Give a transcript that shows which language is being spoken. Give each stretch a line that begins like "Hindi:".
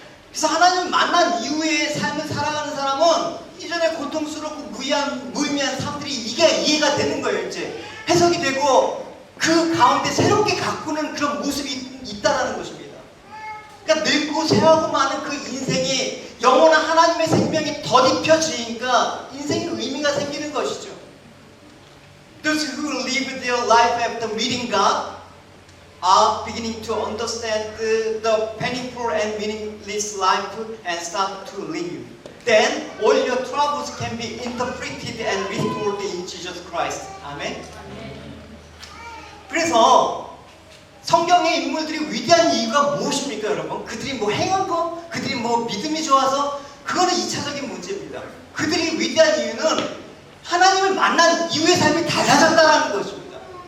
Korean: 그래서 하나님 만난 이후의 삶을 살아가는 사람은 이전에 고통스럽고 무의미한 삶들이 이해가 되는 거예요. 이제 해석이 되고 그 가운데 새롭게 가꾸는 그런 모습이 있다라는 것입니다. 그러니까 늙고 쇠하고 많은 그 인생이 영원한 하나님의 생명이 덧입혀지니까 인생에 의미가 생기는 것이죠.
English: Those who live their life after meeting God are beginning to understand the painful and meaningless life and start to live. Then all your troubles can be interpreted and restored in Jesus Christ.
Korean: 아멘. 그래서 성경의 인물들이 위대한 이유가 무엇입니까, 여러분? 그들이 뭐 행한 거, 그들이 뭐 믿음이 좋아서 그거는 2차적인 문제입니다. 그들이 위대한 이유는 하나님을 만난 이후의 삶이 달라졌다는 것입니다.